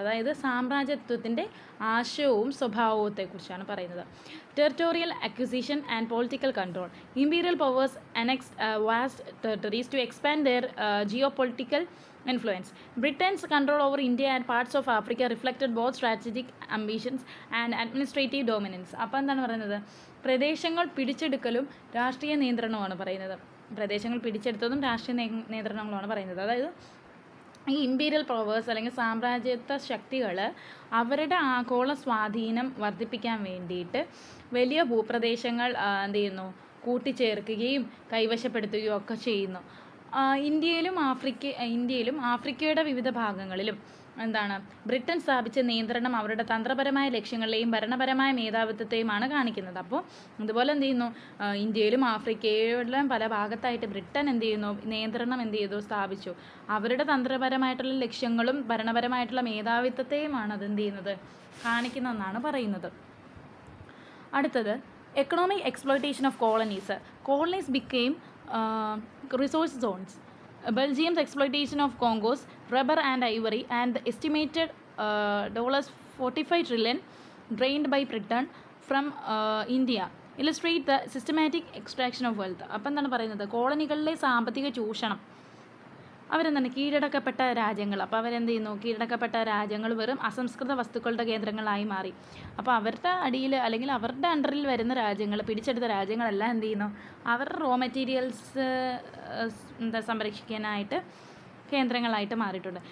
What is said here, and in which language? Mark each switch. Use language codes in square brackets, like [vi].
[ml] അതായത് സാമ്രാജ്യത്വത്തിൻ്റെ ആശയവും സ്വഭാവത്തെക്കുറിച്ചാണ് പറയുന്നത്. [en] Territorial acquisition and political control. Imperial powers annexed vast territories to expand their geopolitical influence. Britain's control over India and parts of Africa reflected both strategic ambitions and administrative dominance. [ml] അപ്പോൾ എന്താണ് പറയുന്നത്? പ്രദേശങ്ങൾ പിടിച്ചെടുക്കലും രാഷ്ട്രീയ നിയന്ത്രണവുമാണ് പറയുന്നത്. പ്രദേശങ്ങൾ പിടിച്ചെടുത്തതും രാഷ്ട്രീയ നിയന്ത്രണങ്ങളുമാണ് പറയുന്നത്. അതായത് ഈ ഇമ്പീരിയൽ പവേഴ്സ് അല്ലെങ്കിൽ സാമ്രാജ്യത്വ ശക്തികൾ അവരുടെ ആഗോള സ്വാധീനം വർദ്ധിപ്പിക്കാൻ വേണ്ടിയിട്ട് വലിയ ഭൂപ്രദേശങ്ങൾ എന്ത് ചെയ്യുന്നു, കൂട്ടിച്ചേർക്കുകയും കൈവശപ്പെടുത്തുകയും ഒക്കെ ചെയ്യുന്നു. ഇന്ത്യയിലും ആഫ്രിക്കയുടെ വിവിധ ഭാഗങ്ങളിലും എന്താണ് ബ്രിട്ടൻ സ്ഥാപിച്ച നിയന്ത്രണം അവരുടെ തന്ത്രപരമായ ലക്ഷ്യങ്ങളെയും ഭരണപരമായ മേധാവിത്വത്തെയുമാണ് കാണിക്കുന്നത്. അപ്പോൾ അതുപോലെ എന്ത് ചെയ്യുന്നു, ഇന്ത്യയിലും ആഫ്രിക്കയിലും പല ഭാഗത്തായിട്ട് ബ്രിട്ടൻ എന്ത് ചെയ്യുന്നു, നിയന്ത്രണം എന്ത് ചെയ്തു, സ്ഥാപിച്ചു. അവരുടെ തന്ത്രപരമായിട്ടുള്ള ലക്ഷ്യങ്ങളും ഭരണപരമായിട്ടുള്ള മേധാവിത്വത്തെയുമാണ് അതെന്ത് ചെയ്യുന്നത്, കാണിക്കുന്നതെന്നാണ് പറയുന്നത്. [en] അടുത്തത് economic exploitation of colonies. Colonies became resource zones. Belgium's exploitation of Congo's rubber and ivory and the estimated $45 trillion drained by Britain from India illustrate the systematic extraction of wealth. [ml] അപ്പം എന്താണ് പറയുന്നത്, കോളനികളിലെ സാമ്പത്തിക ചൂഷണം. അവരെന്താണ് കീഴടക്കപ്പെട്ട രാജ്യങ്ങൾ. അപ്പോൾ അവരെന്ത് ചെയ്യുന്നു, കീഴടക്കപ്പെട്ട രാജ്യങ്ങൾ വെറും അസംസ്കൃത വസ്തുക്കളുടെ കേന്ദ്രങ്ങളായി മാറി. അപ്പോൾ അവരുടെ അടിയിൽ അല്ലെങ്കിൽ അവരുടെ അണ്ടറിൽ വരുന്ന രാജ്യങ്ങൾ, പിടിച്ചെടുത്ത രാജ്യങ്ങളെല്ലാം എന്ത് ചെയ്യുന്നു, അവരുടെ റോ മെറ്റീരിയൽസ് സംരക്ഷിക്കാനായിട്ട് കേന്ദ്രങ്ങളായിട്ട് മാറിയിട്ടുണ്ട്.